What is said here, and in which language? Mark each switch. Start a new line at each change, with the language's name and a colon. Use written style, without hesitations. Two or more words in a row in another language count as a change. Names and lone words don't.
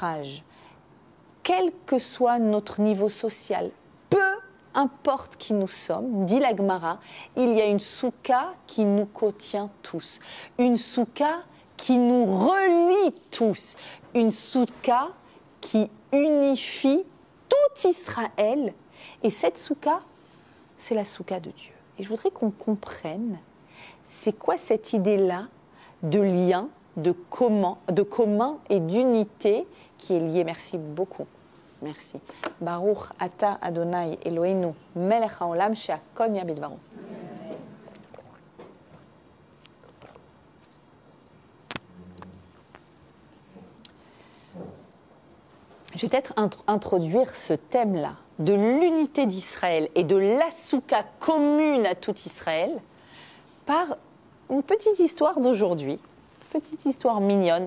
French: âge, quel que soit notre niveau social, peu importe qui nous sommes, dit la Gemara, il y a une souka qui nous contient tous, une souka qui nous relie tous, une souka qui unifie tout Israël, et cette souka, c'est la souka de Dieu. Et je voudrais qu'on comprenne, c'est quoi cette idée-là de lien, de commun et d'unité qui est liée. Merci beaucoup. Merci.
Hebrew: ברוך אתה אדני אלהינו מלך העולם שהכל נהיה בדברו.
French: Je vais peut-être introduire ce thème-là de l'unité d'Israël et de la souka commune à tout Israël par une petite histoire d'aujourd'hui, petite histoire mignonne.